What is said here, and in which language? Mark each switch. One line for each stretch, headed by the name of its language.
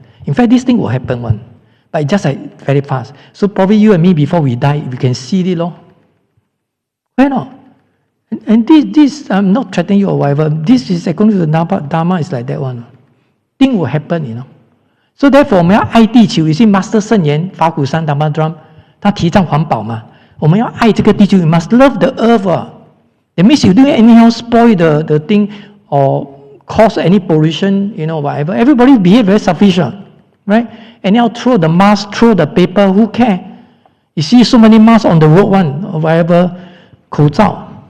English: In fact, this thing will happen one. But it's just very fast. So probably you and me, before we die, we can see it, Why not? And this, I'm not threatening you or whatever. This is according to the Dharma is like that one. Thing will happen, So therefore,
Chinese: 我们要爱地球。
English: You see, Master 圣言法鼓山 Dharma Drum，
Chinese: 他提倡环保嘛。我们要爱这个地球。
English: You must love the earth. That means you don't anyhow spoil the thing or cause any pollution, whatever. Everybody behave very selfish, right? And now throw the mask, throw the paper, who care? You see so many masks on the road one, or whatever, 口罩.